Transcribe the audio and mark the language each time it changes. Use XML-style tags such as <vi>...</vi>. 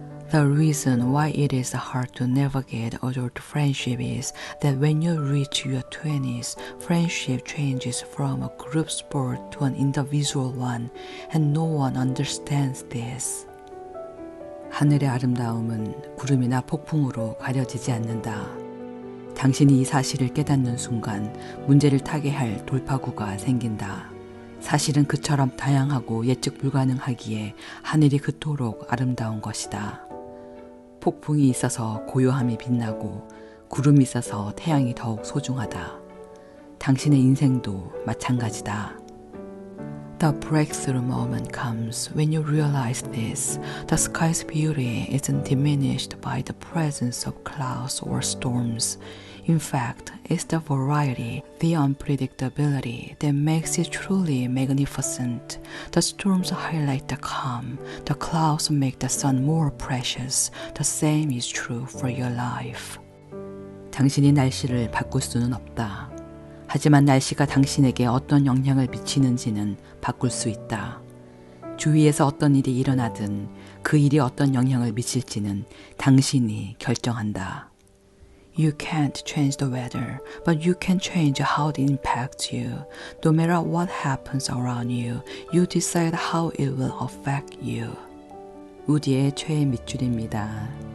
<en>The reason why it is hard to navigate adult friendship is that when you reach your 20s, friendship changes from a group sport to an individual one, and no one understands this.</en> <ko>하늘의 아름다움은 구름이나 폭풍으로 가려지지 않는다. 당신이 이 사실을 깨닫는 순간 문제를 타개할 돌파구가 생긴다. 사실은 그처럼 다양하고 예측 불가능하기에 하늘이 그토록 아름다운 것이다. 폭풍이 있어서 고요함이 빛나고 구름이 있어서 태양이 더욱 소중하다. 당신의 인생도 마찬가지다.</ko> <en>The breakthrough moment comes when you realize this. The sky's beauty isn't diminished by the presence of clouds or storms. In fact, it's the variety, the unpredictability that makes it truly magnificent. The storms highlight the calm. The clouds make the sun more precious. The same is true for your life.</en> <ko>당신이 날씨를 바꿀 수는 없다. 하지만 날씨가 당신에게 어떤 영향을 미치는지는 바꿀 수 있다. 주위에서 어떤 일이 일어나든 그 일이 어떤 영향을 미칠지는 당신이 결정한다.</ko> <en>You can't change the weather, but you can change how it impacts you. No matter what happens around you, you decide how it will affect you.</en> <ko>우디의 최애 밑줄입니다.</ko>